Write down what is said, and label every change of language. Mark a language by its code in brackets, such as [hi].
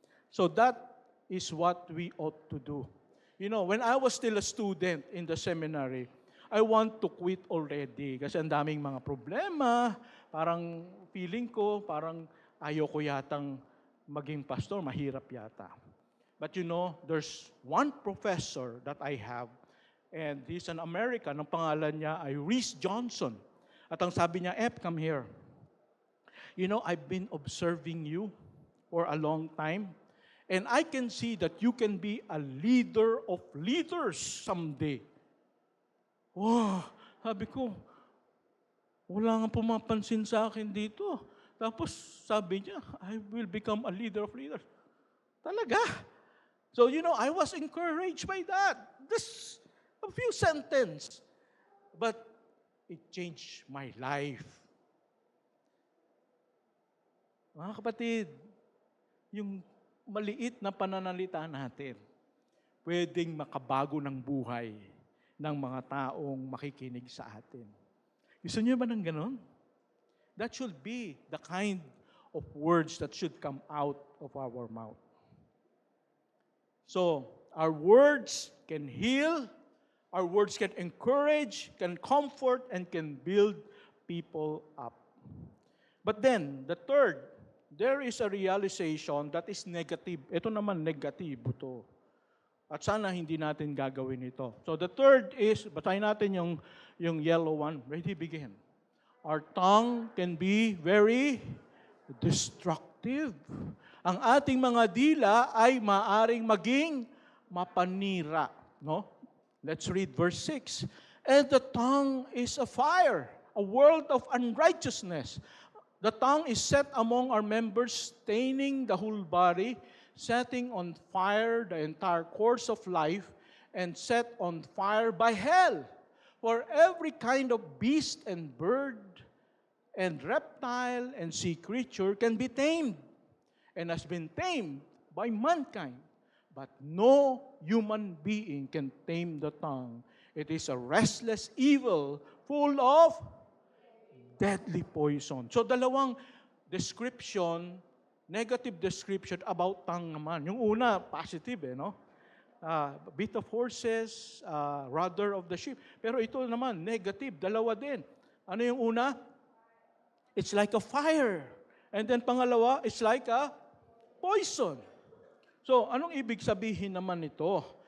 [en] So that is what we ought to do. You know, when I was still a student in the seminary, I want to quit already [tl] kasi ang daming mga problema, parang feeling ko, parang ayoko yatang maging pastor, mahirap yata. [en] But you know, there's one professor that I have, And he's an American. [tl] Ang pangalan niya ay Reese Johnson. At ang sabi niya, [en] F, come here. You know, I've been observing you for a long time. And I can see that you can be a leader of leaders someday. [tl] Wow, sabi ko, wala nga pumapansin sa akin dito. Tapos sabi niya, [en] I will become a leader of leaders. [tl] Talaga. [en] So, you know, I was encouraged by that. Just a few sentences. But it changed my life. [tl] Mga kapatid, yung maliit na pananalita natin, pwedeng makabago ng buhay ng mga taong makikinig sa atin. Gusto niyo ba ng ganon? [en] That should be the kind of words that should come out of our mouth. So, our words can heal, our words can encourage, can comfort, and can build people up. But then, the third, there is a realization that is negative. [tl] Ito naman, negatibo to. At sana hindi natin gagawin ito. [en] So the third is, [tl] basahin natin yung [en] yellow one. Ready, begin. Our tongue can be very destructive. [tl] Ang ating mga dila ay maaring maging mapanira. [en] No? Let's read verse 6. And the tongue is a fire, a world of unrighteousness. The tongue is set among our members, staining the whole body, setting on fire the entire course of life, and set on fire by hell. For every kind of beast and bird and reptile and sea creature can be tamed, and has been tamed by mankind. But no human being can tame the tongue. It is a restless evil full of deadly poison. So dalawang description, negative description about tongue naman. [tl] Yung una, [en] positive no? Bit of horses, rudder of the ship. [tl] Pero ito naman, negative, dalawa din. Ano yung una? [en] It's like a fire. And then [tl] pangalawa, [en] it's like a poison. [tl] So, anong ibig sabihin naman ito?